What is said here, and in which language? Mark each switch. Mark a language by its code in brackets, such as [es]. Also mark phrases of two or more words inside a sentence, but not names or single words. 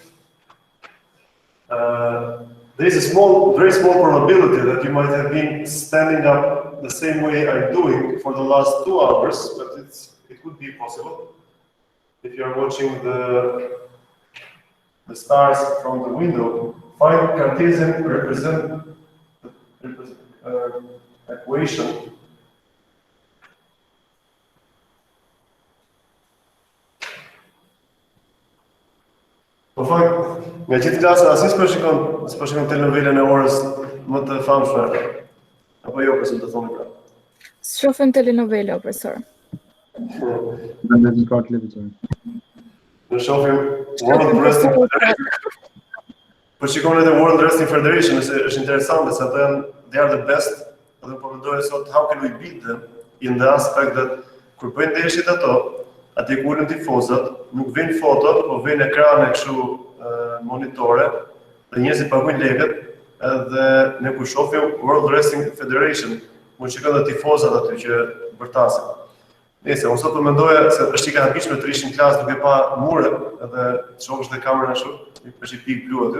[en] There is a very small probability that you might have been standing up the same way I'm doing for the last 2 hours, but it could be possible. If you are watching the stars from the window, find Cartesian equation. [sq] Po fakt, nga gjithë klasa, asnjë s'po shikon telenovela në orës më të famshme. Apo jo, pse do të thonë pra. Shohim telenovela, profesor. Në ka televizor. Ne shohim World Wrestling Federation. Po shikon edhe World Wrestling Federation, është interesante se ata janë [en] they are the best. [sq] Dhe po mendoj sot [en] how can we beat them in the aspect that [sq] kur bëjnë ndeshjet ato, aty ku ulën tifozat, nuk vijnë foto, po vijnë ekrane kështu monitore, dhe njerëzit paguajnë lekët, edhe ne ku shohim World Wrestling Federation, mund shikojnë edhe tifozat aty që bërtasin. Nëse unë sot po mendoja se është i këndshme të rishin klasë duke pa mure, edhe shohësh te kamera ashtu, është i pikë blu aty.